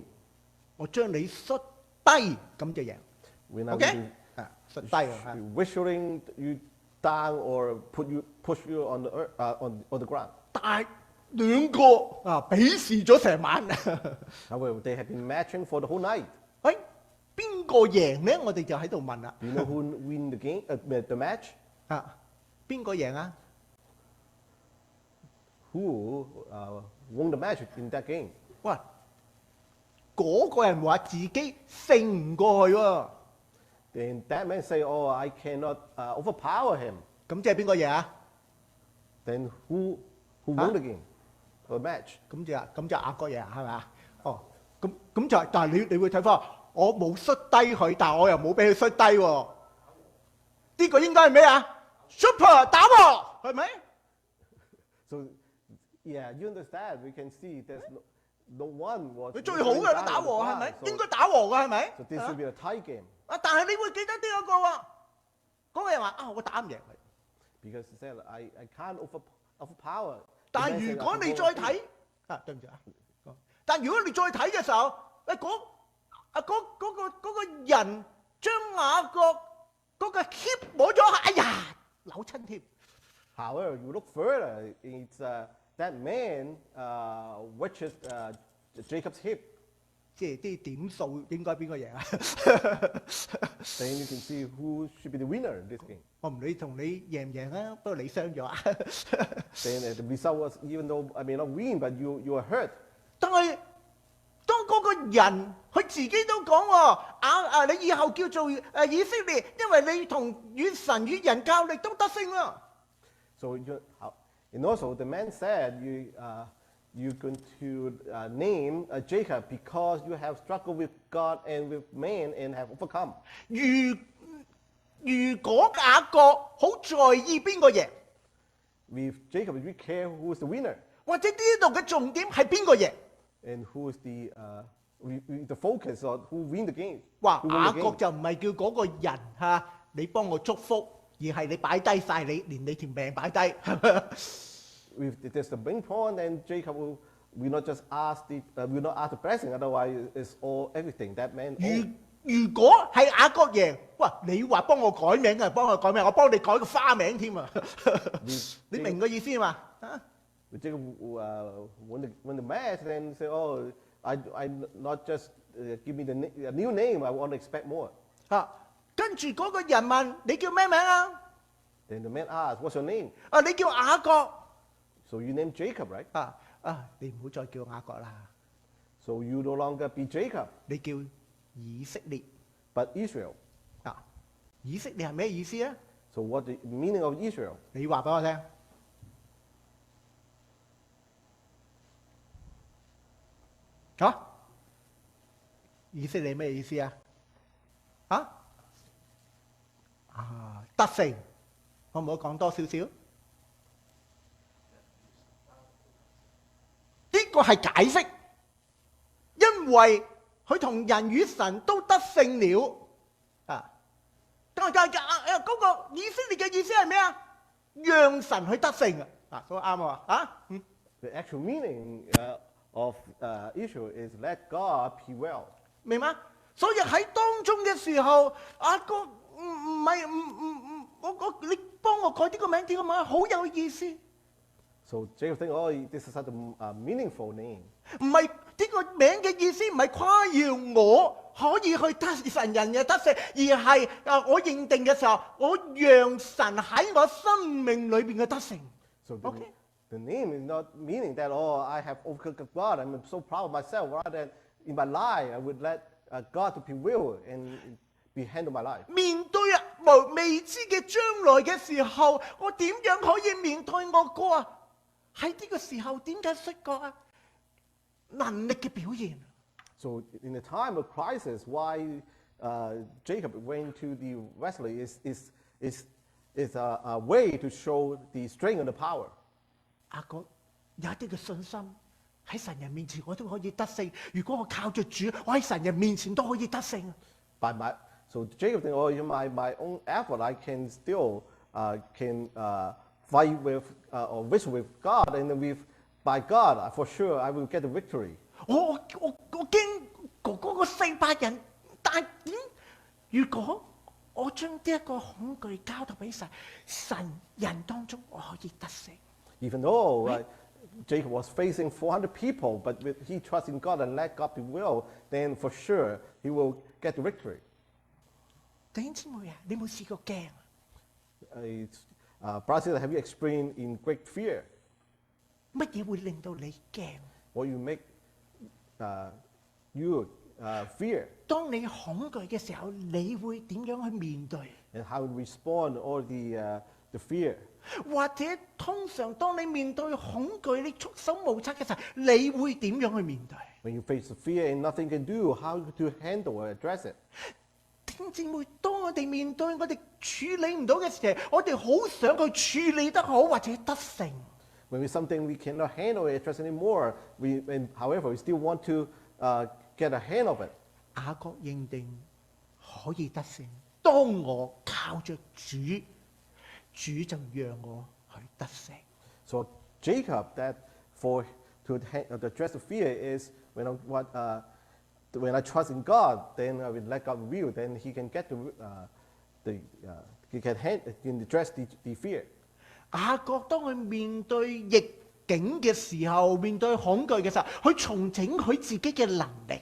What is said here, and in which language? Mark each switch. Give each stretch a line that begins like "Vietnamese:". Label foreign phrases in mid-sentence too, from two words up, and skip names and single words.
Cantonese: 我將你摔低，咁就贏。
English: We're not
Cantonese: OK？ 摔低啊！
English: whistling you down or push you on the on the ground.
Cantonese: 但係兩個比試咗成晚。
English: However, they have been matching for the whole night.
Cantonese: 喂，邊個贏咧？我哋就喺度問啦。
English: Do you know who win the game, the match?
Cantonese: 邊個贏啊？
English: Who won the match in that game?
Cantonese: 喂，嗰個人話自己勝唔過去喎。
English: Then that man say, "Oh, I cannot overpower him."
Cantonese: 咁即係邊個贏啊？
English: Then who won the game, the match?
Cantonese: 咁就雅各贏係咪啊？哦，咁就係，但係你會睇翻，我冇摔低佢，但係我又冇俾佢摔低喎。呢個應該係咩啊 ？Super 打和係咪？
English: So, yeah, you understand. We can see there's no one was.
Cantonese: 佢最好嘅都打和係咪？應該打和嘅係咪？
English: So this should be a tie game.
Cantonese: 但係你會記得呢一個喎，嗰個人話我打唔贏佢。
English: Because he said, I can't overpower.
Cantonese: 但係如果你再睇，對唔住啊，但如果你再睇嘅時候，嗰個人將雅各嗰個 hip 摸咗下，哎呀，扭親添。
English: However, you look further, it's that man which is Jacob's hip.
Cantonese: 即係啲點數應該邊個贏啊？
English: Then you can see who should be the winner in this game.
Cantonese: 我唔理同你贏唔贏啊，不過你傷咗啊。
English: Then the result was, even though I may not win, but you are hurt.
Cantonese: 但係當嗰個人佢自己都講喎，你以後叫做以色列，因為你同與神與人較力都得勝啊。
English: So and also the man said, you're going to name Jacob because you have struggled with God and with man and have overcome.
Cantonese: 如果雅各好在意邊個贏，
English: With Jacob, we care who is the winner
Cantonese: 或者呢度嘅重點係邊個贏，
English: and who is the focus on who win the game.
Cantonese: 話
English: who win
Cantonese: 雅
English: the
Cantonese: 各
English: game.
Cantonese: 就唔係叫嗰個人你幫我祝福，而係你擺低晒你，連你條命擺低。
English: if there's the main point, then Jacob will not just ask will not ask the blessing. Otherwise, it's all everything that man owns.
Cantonese: 如果係雅各贏，哇！你話幫我改名啊，幫我改名，我幫你改個花名添啊！你明個意思嘛？啊
English: Jacob won the match, then say, "Oh, I not just give me a new name. I want to expect more."
Cantonese: 啊，跟住嗰個人問你叫咩名啊？
English: Then the man asked, "What's your name?"
Cantonese: 啊，你叫雅各。
English: So you name Jacob, right?
Cantonese: 你唔好再叫雅各啦，
English: So you no longer be Jacob,
Cantonese: 你叫以色列。
English: but Israel.
Cantonese: 啊，以色列係咩意思啊？
English: So what the meaning of Israel?
Cantonese: 你話俾我聽。以色列咩意思啊？得勝，可唔可以講多少少？呢個係解釋，因為佢同人與神都得勝了。嗰個以色列嘅意思係咩啊？讓神去得勝啊！所以啱啊！
English: The actual meaning of Israel is let God prevail.
Cantonese: 明嗎？所以喺當中嘅時候，雅各你幫我改呢個名，呢個名好有意思。
English: So Jacob think, "Oh, this is such a meaningful name."
Cantonese: 唔係呢個名嘅意思，唔係誇耀我可以去得神人嘅得勝，而係我認定嘅時候，我讓神喺我生命裏邊嘅得勝。
English: So the name is not meaning that, "Oh, I have overcome God. I'm so proud of myself." Rather than in my life, I would let God to prevail and be handle my life.
Cantonese: 面對未知嘅將來嘅時候，我點樣可以面對我哥啊？喺呢個時候點解摔角啊？能力嘅表現。
English: So in the time of crisis, why Jacob went to the wrestling is a way to show the strength and the power.
Cantonese: 雅各有一啲嘅信心喺神人面前，我都可以得勝。如果我靠着主，我喺神人面前都可以得勝。
English: So Jacob think, "Oh, in my own effort, I can still fight with or wrestle with God, and then by God, for sure, I will get the victory."
Cantonese: 我驚哥哥個400人，但係如果我將呢一個恐懼交託俾神，神人當中我可以得勝。
English: Even though Jacob was facing 400 people, but he trusts in God and let God prevail, then for sure he will get the victory.
Cantonese: 弟兄姊妹啊，你有冇試過驚
English: Brother, have you experienced in great fear?
Cantonese: 乜嘢會令到你驚？
English: What you make you fear?
Cantonese: 當你恐懼嘅時候，你會點樣去面對？
English: And how you respond to all the fear?
Cantonese: 或者通常當你面對恐懼，你束手無策嘅時候，你會點樣去面對？
English: When you face the fear and nothing can do, how to handle or address it?
Cantonese: 弟兄姊妹，當我哋面對我哋處理唔到嘅時候，我哋好想去處理得好或者得勝。
English: When it's something we cannot handle or address anymore, however, we still want to get a hand of it.
Cantonese: 雅各認定可以得勝，當我靠着主，主就讓我去得勝。
English: So Jacob, to address the fear is when I trust in God, then I will let God reveal. Then He can get He can address the fear.
Cantonese: 雅各當佢面對逆境嘅時候，面對恐懼嘅時候，佢重整佢自己嘅能力。